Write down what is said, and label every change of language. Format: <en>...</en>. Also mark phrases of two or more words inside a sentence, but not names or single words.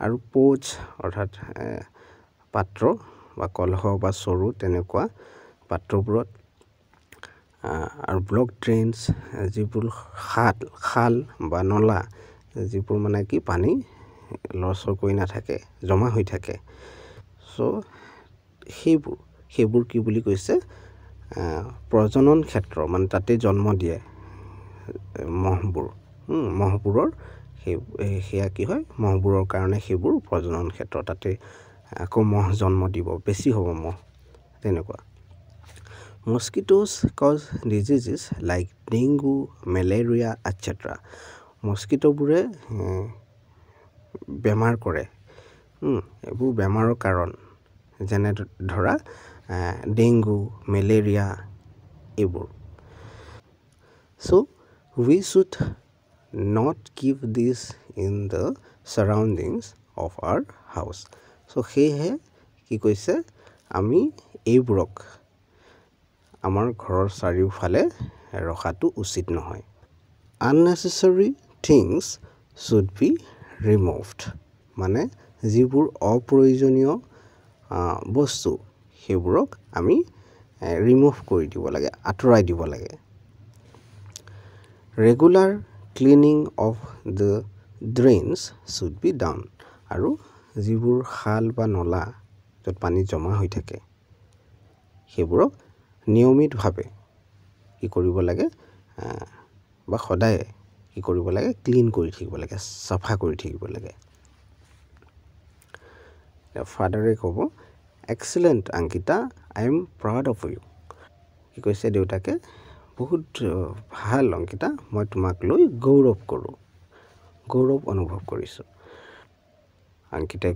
<as>আৰু পোচ অৰ্থাৎ পাত্ৰ বা কলহ বা চৰু তেনেকুৱা পাত্ৰবোৰত আৰু ব্লক ড্ৰেইনছ যিবোৰ খাল বা নলা যিবোৰ মানে কি পানী লৰচৰ কৰি নাথাকে জমা হৈ থাকে সো সেইবোৰ কি বুলি কৈছে প্ৰজনন ক্ষেত্ৰ মানে তাতে জন্ম দিয়ে মহবোৰৰ সেয়া কি হয় মহবোৰৰ কাৰণে সেইবোৰ প্ৰজনন ক্ষেত্ৰ তাতে আকৌ মহ জন্ম দিব বেছি হ'ব মহ তেনেকুৱা</as> <en>Mosquitoes cause diseases like dengue, malaria, etc.</en> <as>মস্কিটোবোৰে বেমাৰ কৰে এইবোৰ বেমাৰৰ কাৰণ যেনে ধৰা ডেংগু মেলেৰিয়া এইবোৰ</as> <en>So we should not keep this in the surroundings of our house.</en> <as>So সেয়েহে কি কৈছে আমি এইবোৰক আমাৰ ঘৰৰ চাৰিওফালে ৰখাটো উচিত নহয়</as> <en>Unnecessary things should be removed</en> <as>মানে যিবোৰ অপ্ৰয়োজনীয় বস্তু সেইবোৰক আমি ৰিমুভ কৰি দিব লাগে আঁতৰাই দিব লাগে</as> <en>Regular cleaning of the drains should be done</en> <as>আৰু যিবোৰ খাল বা নলা য'ত পানী জমা হৈ থাকে সেইবোৰক নিয়মিতভাৱে কি কৰিব লাগে বা সদায় কি কৰিব লাগে ক্লিন কৰি থাকিব লাগে সাফা কৰি থাকিব লাগে ফাদাৰে ক'ব</as> <en>Excellent অংকিতা I am proud of you</en> <as>কি কৈছে দেউতাকে বহুত ভাল অংকিতা মই তোমাক লৈ গৌৰৱ অনুভৱ কৰিছোঁ অংকিতাই</as>